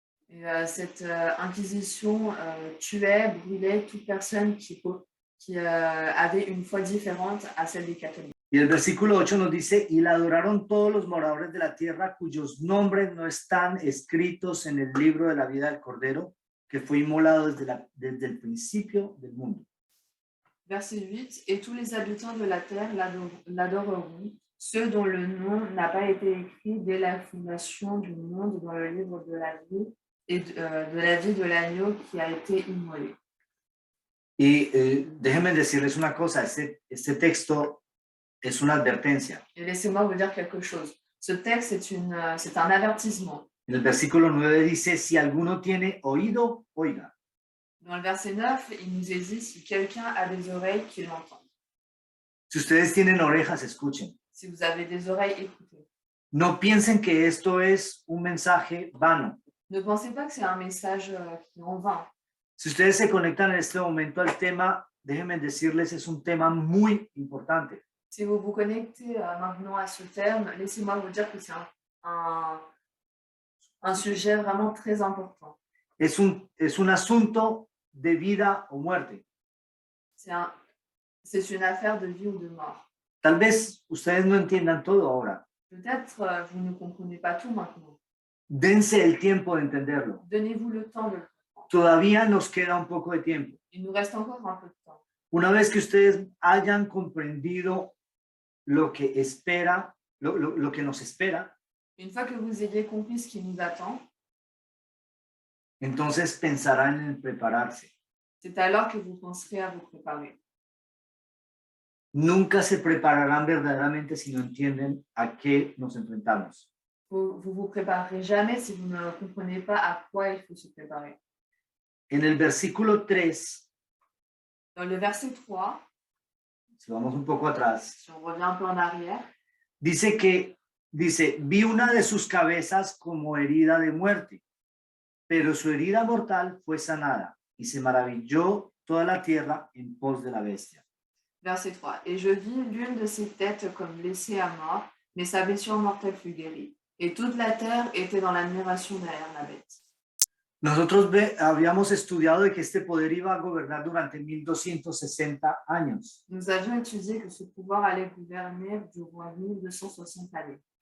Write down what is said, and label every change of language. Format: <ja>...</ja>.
<fr>et cette Inquisition tuait, brûlait toute personne qui avait une foi différente à celle des catholiques.</fr> <es>Y el versículo 8 nos dice, y la adoraron todos los moradores de la tierra cuyos nombres no están escritos en el libro de la vida del Cordero, que fue inmolado desde el principio del mundo.</es> <fr>Verset 8, et tous les habitants de la terre l'adoreront, ceux dont le nom n'a pas été écrit dès la fondation du monde dans le livre de la vie et de la vie de l'agneau qui a été immolé.</fr> <es>Y déjenme decirles una cosa, este texto es una advertencia.</es> <fr>Et laissez-moi vous dire quelque chose. Ce texte, c'est un avertissement.</fr> <es>En el versículo 9 dice, si alguno tiene oído, oiga.</es> <fr>Dans le verset 9, il nous est dit, si quelqu'un a des oreilles, qu'il l'entende.</fr> <es>Si ustedes tienen orejas, escuchen.</es> <fr>Si vous avez des oreilles, écoutez.</fr> <es>No piensen que esto es un mensaje vano.</es> <fr>Ne pensez pas que c'est un message qui est en vain.</fr> <es>Si ustedes se conectan en este momento al tema, déjenme decirles, es un tema muy importante.</es> <fr>Si vous vous connectez maintenant à ce terme, laissez-moi vous dire que c'est un sujet vraiment très important.</fr> <es>Es un asunto de vida o muerte.</es> <fr>C'est une affaire de vie ou de mort.</fr> <es>Tal vez ustedes no entiendan todo ahora.</es> <fr>Peut-être vous ne comprenez pas tout maintenant.</fr> <es>Dense el tiempo de entenderlo.</es> <fr>Donnez-vous le temps de le comprendre.</fr> <es>Todavía nos queda un poco de tiempo.</es> <fr>Il nous reste encore un peu de temps.</fr> <es>Una vez que ustedes hayan comprendido lo que espera, lo que nos espera,</es> <fr>Une fois que vous ayez compris ce qui nous attend,</fr> <es>entonces pensarán en prepararse.</es> <fr>c'est alors que vous penserez à vous préparer.</fr> <es>Nunca se prepararán verdaderamente si no entienden a qué nos enfrentamos.</es> <fr>Vous vous préparerez jamais si vous ne comprenez pas à quoi il faut se préparer.</fr> <es>En el versículo 3,</es> <fr>Dans le verset 3,</fr> <es>si vamos un poco atrás,</es> <fr>si on revient un peu en arrière,</fr> <es>dice, vi una de sus cabezas como herida de muerte, pero su herida mortal fue sanada, y se maravilló toda la tierra en pos de la bestia.</es> <fr>verset 3. Et je vis l'une de ses têtes comme blessée à mort, mais sa blessure mortelle fut guérie. Et toute la terre était dans l'admiration derrière la bête.</fr> <es>Nosotros habíamos estudiado de que este poder iba a gobernar durante 1260 años.</es> <fr>Nous avions étudié que ce pouvoir allait gouverner durant 1260 années.</fr>